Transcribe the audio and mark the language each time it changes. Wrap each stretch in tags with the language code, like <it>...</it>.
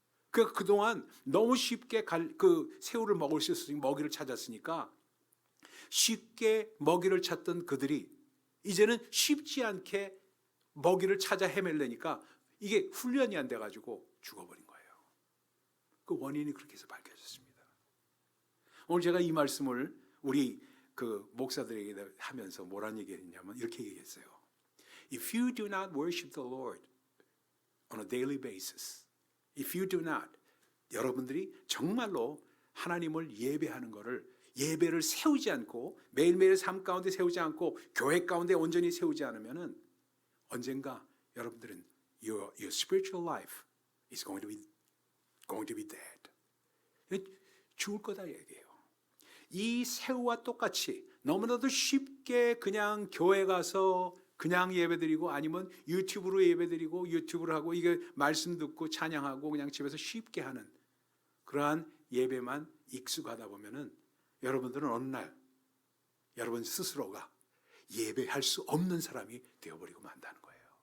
<ko>그러니까 그동안 너무 쉽게 새우를 먹을 수 있으니 먹이를 찾았으니까 쉽게 먹이를 찾던 그들이 이제는 쉽지 않게 먹이를 찾아 헤매려니까 이게 훈련이 안 돼가지고 죽어버린 거예요. 그 원인이 그렇게 해서 밝혀졌습니다. 오늘 제가 이 말씀을 우리 목사들에게 하면서 뭐라는 얘기했냐면 이렇게 얘기했어요.</ko> <en>If you do not worship the Lord on a daily basis, if you do not,</en> <ko>여러분들이 정말로 하나님을 예배하는 것을 예배를 세우지 않고 매일매일 삶 가운데 세우지 않고 교회 가운데 온전히 세우지 않으면은 언젠가 여러분들은</ko> <en>your spiritual life is going to be dead.</en> <ko>죽을 거다 얘기해요. 이 새우와 똑같이 너무나도 쉽게 그냥 교회 가서 그냥 예배드리고 아니면 유튜브로 예배드리고 유튜브를 하고 이게 말씀 듣고 찬양하고 그냥 집에서 쉽게 하는 그러한 예배만 익숙하다 보면은 여러분들은 어느 날 여러분 스스로가 예배할 수 없는 사람이 되어버리고 만다는 거예요.</ko>